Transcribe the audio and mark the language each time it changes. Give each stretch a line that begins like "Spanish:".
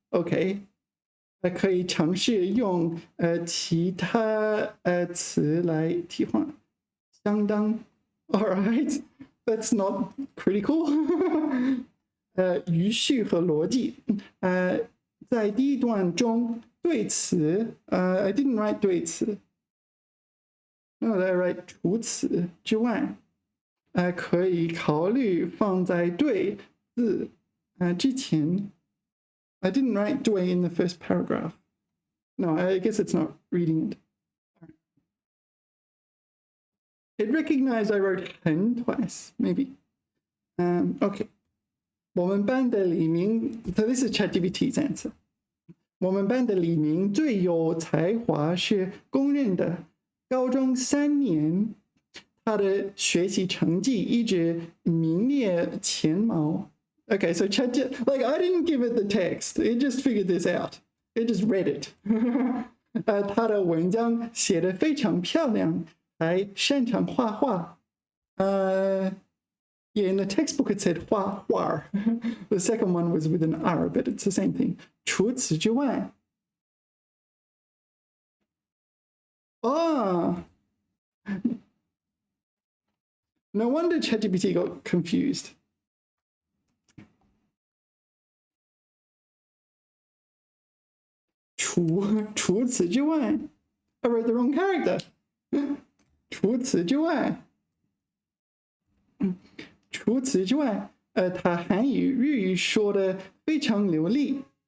Chinese: OK， 可以尝试用其他词来替换。相当
English: ，all right. That's not critical.
Chinese: 语序和逻辑，在第一段中对词，
English: I didn't write
Chinese: 对词 ，
English: no, I write
Chinese: 除此之外，可以考虑放在对字之前。
English: I didn't write 对 in the first paragraph. No, I guess it's not reading it. It recognized I wrote 横 twice, maybe. Okay.
Chinese: 我们班的李明
English: so this is ChatGPT's answer.
Chinese: 我们班的李明最有才华是公认的。高中3年，他的学习成绩一直名列前茅。
English: Okay, so like I didn't give it the text. It just figured this out. It just read it.
Chinese: 他的文章写得非常漂亮，还擅长画画。
English: Yeah, in the textbook it said 画画. The second one was with an R, but it's the same thing.
Chinese: 除此之外，
English: no wonder ChatGPT got confused.
Chinese: 除此之外
English: I wrote the wrong character.
Chinese: 除此之外。除此之外，他韩语、日语说的非常流利。